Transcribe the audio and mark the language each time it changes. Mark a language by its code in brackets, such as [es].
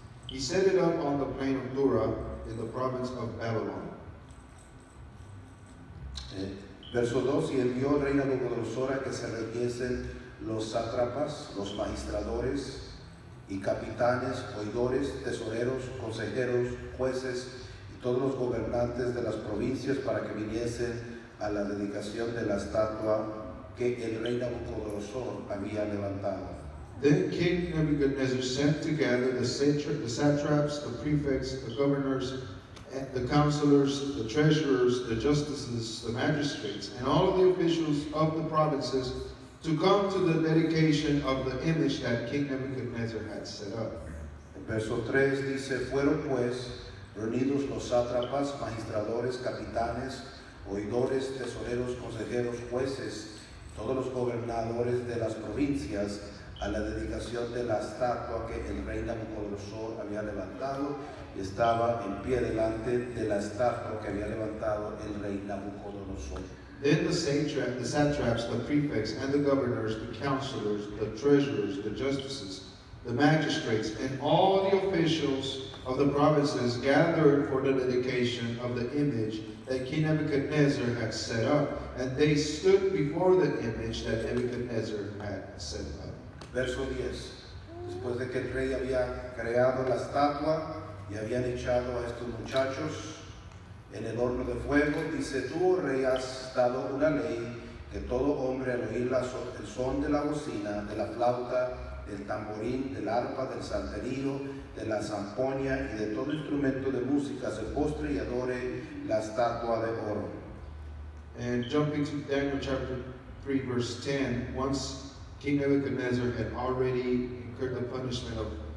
[en] He set it up on the plain of Dura in the province of Babylon. [es] Verso 2, y envió el rey Nabucodonosor a que se reuniesen los sátrapas, los magistradores y capitanes, oidores, tesoreros, consejeros, jueces y todos los gobernantes de las provincias para que viniesen a la dedicación de la estatua que el rey Nabucodonosor había levantado. [en] Then King Nebuchadnezzar sent together the satraps, the prefects, the governors, the counselors, the treasurers, the justices, the magistrates, and all of the officials of the provinces to come to the dedication of the image that King Nebuchadnezzar had set up. [es] En verso 3 dice, fueron pues reunidos los sátrapas, magistradores, capitanes, oidores, tesoreros, consejeros, jueces, todos los gobernadores de las provincias a la dedicación de la estatua que el rey Nabucodonosor había levantado, y estaba en pie delante de la estatua que había levantado el rey Nabucodonosor. [en] Then the satraps, the prefects, and the governors, the counselors, the treasurers, the justices, the magistrates, and all the officials of the provinces gathered for the dedication of the image that King Nebuchadnezzar had set up, and they stood before the image that Nebuchadnezzar had set up. [es] Verso 10. Después de que el rey había creado la estatua y habían echado a estos muchachos en el horno de fuego, dice, tú, oh rey, has dado una ley que todo hombre al oír el son de la bocina, de la flauta, del tamborín, del arpa, del salterio, de la zampoña y de todo instrumento de música se postre y adore la estatua de oro. [en] And jumping to Daniel chapter 3 verse 10, once King Nebuchadnezzar had already incurred the punishment of